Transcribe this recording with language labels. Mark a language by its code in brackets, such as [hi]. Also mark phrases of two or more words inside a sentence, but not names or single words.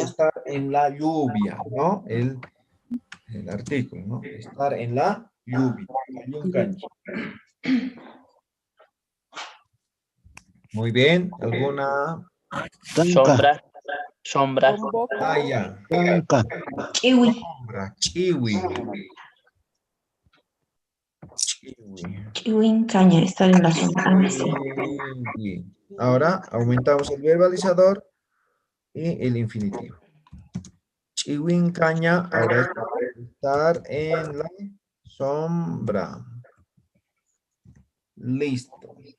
[es] Estar en la lluvia, ¿no? El artículo, ¿no? Estar en la lluvia. Halluncaña. Muy bien. ¿Alguna? [ay] Tanca. [es] Sombra. Ah, ya. [ay] Tanca. Kiwi. [es] Sombra, [ay] chiwi. Chiwi. Kiwincaña, [es] estar en la sombra. Ah, sí. Bien. Ahora aumentamos el verbalizador y el infinitivo. Chiwincaña, ahora es estar en la sombra. Listo.